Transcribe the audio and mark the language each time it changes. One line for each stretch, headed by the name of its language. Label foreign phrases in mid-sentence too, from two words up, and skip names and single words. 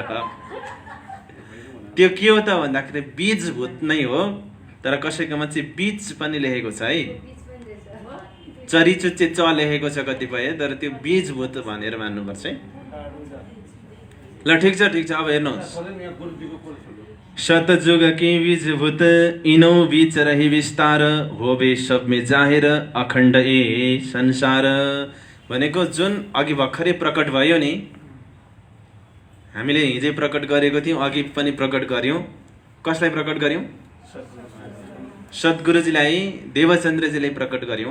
Nepali: त्यो के हो त भन्दाखेरि बीजभूत नै हो, तर कसैकोमा चाहिँ बीज पनि लेखेको छ है। चरीचुच्चे च लेखेको छ कतिपय, तर त्यो बीजभूत भनेर मान्नुपर्छ है। ल ठिक छ ठिक छ। अब हेर्नुहोस्,
Hindi: शतजुग के बीजभूत इनौ बीच रही विस्तार होबे सब में जाहिर अखण्ड ए संसार
Nepali: भनेको जुन अघि भर्खरै प्रकट भयो नि, हामीले हिजै प्रकट गरेको थियौँ, अघि पनि प्रकट गर्यौँ। कसलाई प्रकट गर्यौँ? सद्गुरुजीलाई, देवचन्द्रजीलाई प्रकट गर्यौँ।